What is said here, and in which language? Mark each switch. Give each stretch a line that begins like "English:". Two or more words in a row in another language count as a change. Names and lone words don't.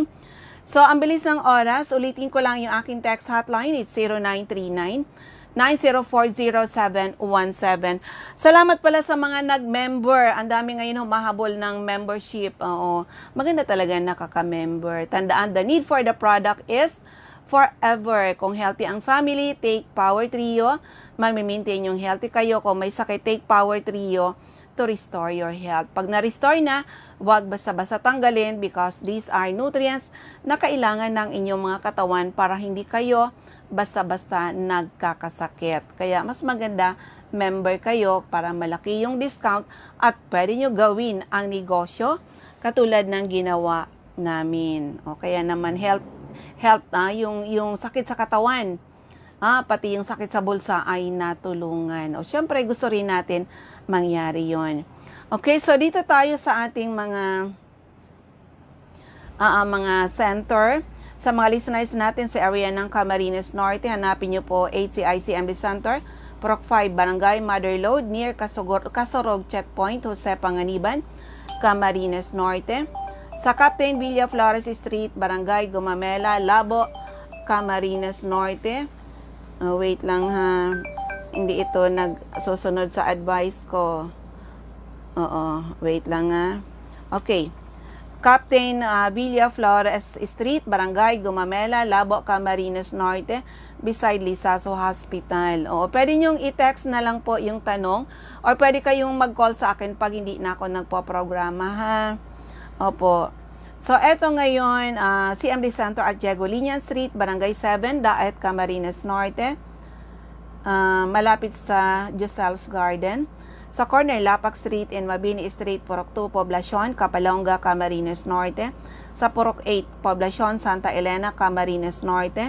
Filipino: So, ang bilis ng oras, ulitin ko lang yung aking text hotline.
English: It's 0939-9040717.
Filipino: Salamat pala sa mga nag-member. Ang dami ngayon humahabol ng membership. Maganda talaga nakaka-member. Tandaan,
English: the need for the product is forever.
Filipino: Kung healthy ang family, take Power Trio. Mami-maintain yung healthy kayo. Kung may sakit,
English: take Power Trio to restore your health.
Filipino: Pag na-restore na, huwag basta-basta tanggalin
English: because these are nutrients
Filipino: na kailangan ng inyong mga katawan para hindi kayo basta-basta nagkakasakit. Kaya mas maganda member kayo para malaki yung discount at pwede nyo gawin ang negosyo katulad ng ginawa namin. Kaya naman health yung sakit sa katawan, pati yung sakit sa bulsa ay natulungan. Syempre gusto rin natin mangyari yon. Okay, so dito tayo sa ating mga center. Sa mga listeners natin sa area ng Camarines Norte, hanapin nyo po HCI-CMD Center, Proc 5, Barangay Mother Lode, near Kasorog Checkpoint, Jose Panganiban, Camarines Norte. Sa Captain Villa Flores Street, Barangay Gumamela, Labo, Camarines Norte. Wait lang ha. Hindi ito nagsusunod sa advice ko. Wait lang ha. Okay. Captain Villa Flores Street, Barangay Gumamela, Labo, Camarines Norte, beside Lisaso Hospital. O, pwede nyong i-text na lang po yung tanong or pwede kayong mag-call sa akin pag hindi na ako nagpo-programa, ha? Opo. So, eto ngayon, CMD Center at Jegolinian Street, Barangay 7, Daet, Camarines Norte, malapit sa Josel's Garden. Sa corner, Lapak Street and Mabini Street, Purok 2, Poblacion, Kapalonga, Camarines Norte. Sa Purok 8, Poblacion, Santa Elena, Camarines Norte.